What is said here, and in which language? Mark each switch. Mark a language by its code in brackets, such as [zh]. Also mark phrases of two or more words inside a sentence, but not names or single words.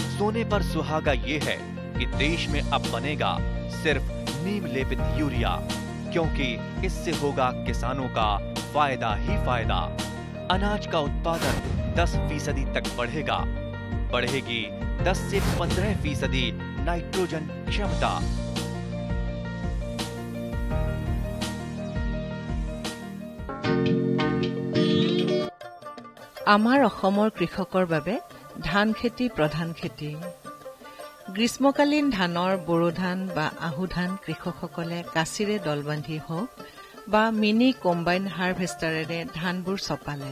[hi] सोने पर सुहागा ये है कि देश में अब बनेगा सिर्फ नीम लेपित यूरिया, क्योंकि इससे होगा किसानों का फायदा ही फायदा। अनाज का उत्पादन 10% तक बढ़ेगा। बढ़ेगी 10 से 15% नाइट्रोजन क्षमता। [as] আমাৰ অসমৰ কৃষকৰ বাবে ধান খেতি প্ৰধান খেতি। গ্ৰীষ্মকালীন ধানৰ বড়ো ধান বা আহু ধান কৃষকসকলে কাচিৰে দল বান্ধি হওক বা [en] mini combine [as] হাৰভেষ্টাৰেৰে ধানবোৰ চপালে।